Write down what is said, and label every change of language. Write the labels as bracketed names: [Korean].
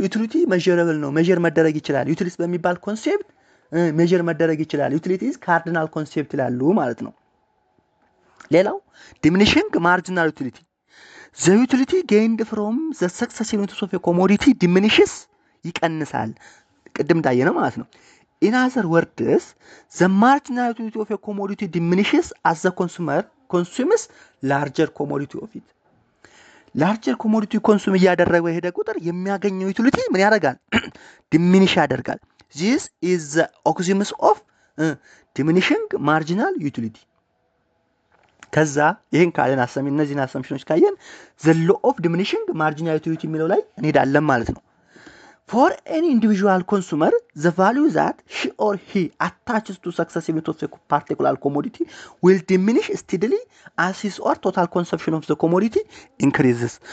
[English] ዩቲሊቲ measurable [Amharic] ነው፣ ሜዠር መደረግ ይችላል። [English] ዩቲሊቲ በሚባል ኮንሴፕት ሜዠር መደረግ ይችላል። ዩቲሊቲ ኢዝ ካርዲናል ኮንሴፕት [Amharic] ይላሉ ማለት ነው። ሌላው [English] diminishing marginal utility the utility gained from the successive units of a commodity diminishes [Amharic] ይቀንሳል። ቅድም እንዳየነው ማለት ነው። [English] in other words the marginal utility of a commodity diminishes as the consumer consumes larger commodity of it. [Amharic] larger commodity consume እያደረገ ሄደ ቁጥር የሚያገኘው ዩቲሊቲ ምን ያደርጋል? [English] diminish [Amharic] ያደርጋል። [English] this is the oxymus of diminishing marginal utility. [Amharic] ከዛ ይሄን ካለን እነዚህን አሰምሽኖች ካየን [English] the law of diminishing marginal utility [Amharic] የሚለው ላይ እንሄዳለን ማለት ነው። [English] For any individual consumer, the value that she or he attaches to successive unit of a particular commodity will diminish steadily as his or total consumption of the commodity increases.